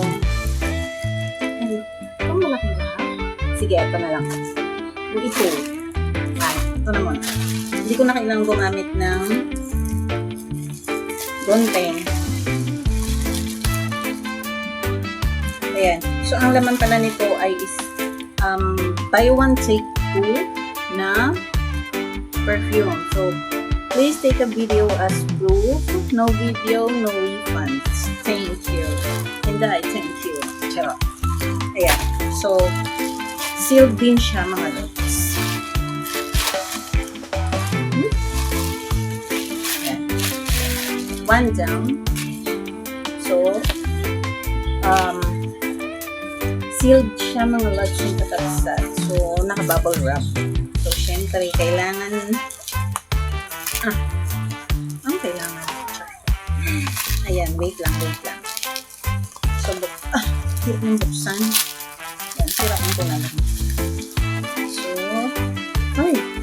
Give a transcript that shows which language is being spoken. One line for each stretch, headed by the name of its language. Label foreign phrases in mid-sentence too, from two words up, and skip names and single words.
Filipino: Ito malaki na. Sige, ito na lang. Ito. Ito na muna. Hindi ko na kailangang gumamit ng gunting. Ayan. So, ang laman pala nito ay is
English: buy one take two
Filipino: na perfume.
English: So, please take a video as proof. No video, no refunds. Thank you. Hindi, thank you.
Filipino: Charot. Ayan. So, sealed din siya mga lods. Ayan.
English: One down.
Filipino: So, sealed siya mga lods yung katabsat. So, naka-bubble wrap. So, syempre, kailangan ang kailangan. Ayan, wait lang. So, hirap ng buksan. Ayan, sirain ko na lang. So, ay.